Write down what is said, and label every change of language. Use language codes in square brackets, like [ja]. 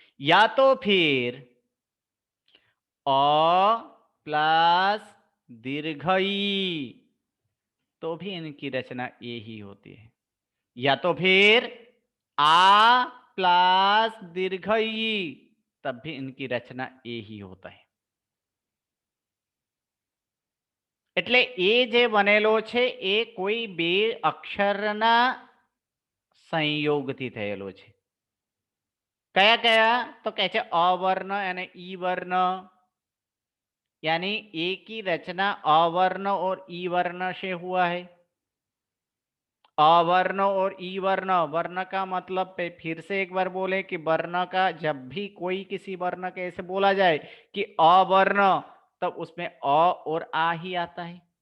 [hi] या तो फिर अ प्लस दीर्घ ई तो भी इनकी रचना ए ही होती है। या तो फिर आ प्लस दीर्घ ई तब भी इनकी रचना ए ही होता है। [gu] એટલે એ જે બનેલો છે એ કોઈ બે અક્ષરના સંયોગથી થયેલો છે। કયા કયા? તો કહે છે અવર્ણ અને ઈ [hi] वर्ण, यानी ए की रचना अवर्ण और ई वर्ण से हुआ है। अवर्ण और ई वर्ण, वर्ण का मतलब पे फिर से एक बार बोले कि वर्ण का जब भी कोई किसी वर्ण के ऐसे बोला जाए कि अवर्ण तब उसमें अ और आ ही आता है।